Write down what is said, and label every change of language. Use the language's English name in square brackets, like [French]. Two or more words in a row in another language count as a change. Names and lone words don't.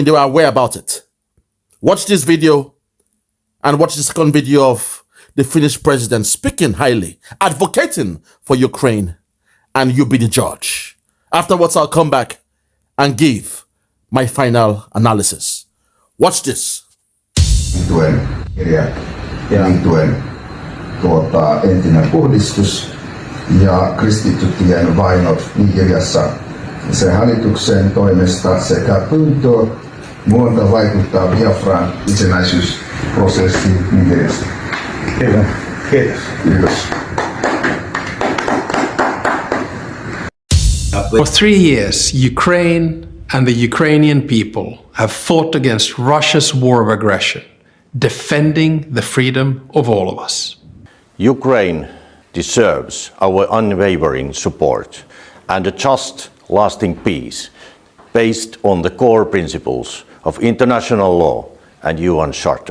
[English] They were aware about it. Watch this video and watch the second video of the Finnish president speaking highly, advocating for Ukraine, and you be the judge. Afterwards, I'll come back and give my final analysis. Watch this. [Finnish] Entinen puhdistus ja kristittyjen vainot Nigeriassa. Sen hallituksen toimesta sekä pyyntö muuta vaikuttaa Biafran itsenäisyysprosessiin Nigeriassa. Kiitos. [English] For 3 years, Ukraine and the Ukrainian people have fought against Russia's war of aggression, defending the freedom of all of us. Ukraine deserves our unwavering support and a just, lasting peace based on the core principles of international law and UN Charter.